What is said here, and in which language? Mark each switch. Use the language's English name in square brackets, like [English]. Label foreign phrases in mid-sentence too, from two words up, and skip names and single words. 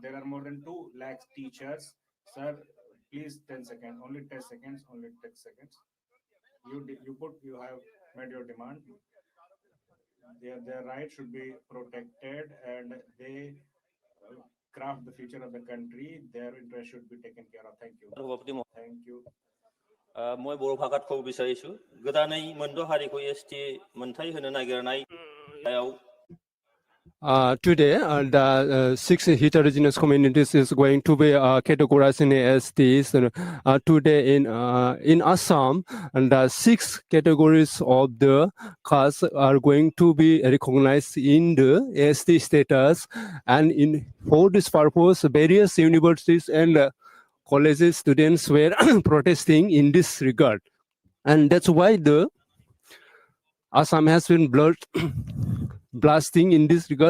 [English] There are more than 2 lakh teachers. Sir, please 10 seconds, only 10 seconds, only 10 seconds. You have made your demand. Their rights should be protected, and they craft the future of the country. Their interest should be taken care of. Thank you. Thank you. [Assamese] মই বড়' ভাষাত ক'ব বিচাৰিছো [Bodo] गोदानै मोनद' हारिखौ एसटि मोनथाय होनो नागिरनाय [English] Today, the 6 heterogeneous communities is going to be categorized in STs. Today in Assam, and the 6 categories of the castes are going to be recognized in the ST status, and for this purpose, various universities and colleges students were protesting in this regard, and that's why the Assam has been blasting in this regard.